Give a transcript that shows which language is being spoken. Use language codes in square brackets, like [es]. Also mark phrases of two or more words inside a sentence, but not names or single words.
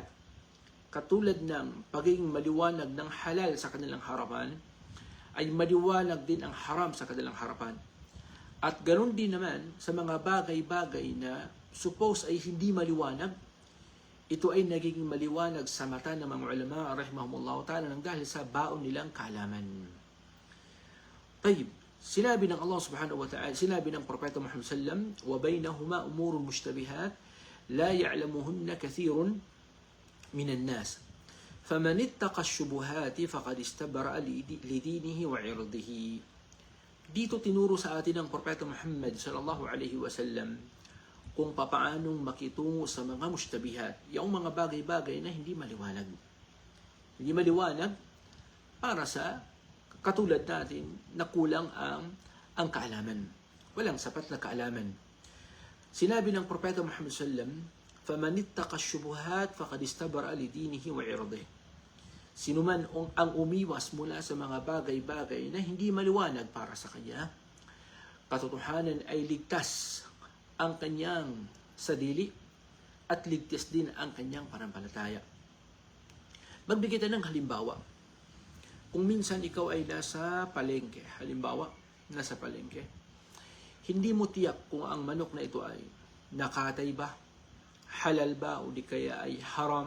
[tl] Katulad ng pagiging maliwanag ng halal sa kanilang harapan, ay maliwanag din ang haram sa kanilang harapan. At ganoon din naman sa mga bagay-bagay na suppose ay hindi maliwanag, ito ay nagiging maliwanag sa mata ng mga ulama [ar] رحمهم الله تعالى [tl] nang dahil sa baon nilang kaalaman. طيب, sinabi ng [ar] الله سبحانه وتعالى, [tl] sinabi ng Propeta Muhammad sallam, [ar] وَبَيْنَهُمَا أُمُورٌ مُشْتَبِهَاتٌ لَا يَعْلَمُهُنَّ كَثِيرٌ مِنَ النَّاسِ فَمَنِ اتَّقَى الشُّبُهَاتِ فَقَدْ اسْتَبْرَأَ لِدِينِهِ وَعِرْضِهِ. [tl] Dito tinuro sa atin ng Propeta Muhammad [ar] صلى الله عليه وسلم [tl] kung papaanong makitungo sa mga mushtabihat, yung mga bagay-bagay na hindi maliwanag. Hindi maliwanag para sa katulad natin na kulang ang kaalaman. Walang sapat na kaalaman. Sinabi ng Propeta Muhammad sallam, [ar] فَمَنِ اتَّقَى الشُّبُهَاتِ فَقَدْ اسْتَبْرَأَ لِدِينِهِ وَعِرْضِهِ. [tl] Sino man ang umiwas mula sa mga bagay-bagay na hindi maliwanag para sa kanya, katotohanan ay ligtas ang kanyang sadili at ligtas din ang kanyang pananampalataya. Magbigay tayo ng halimbawa. Kung minsan ikaw ay nasa palengke, halimbawa, nasa palengke, hindi mo tiyak kung ang manok na ito ay nakatay ba, halal ba, o di kaya ay haram.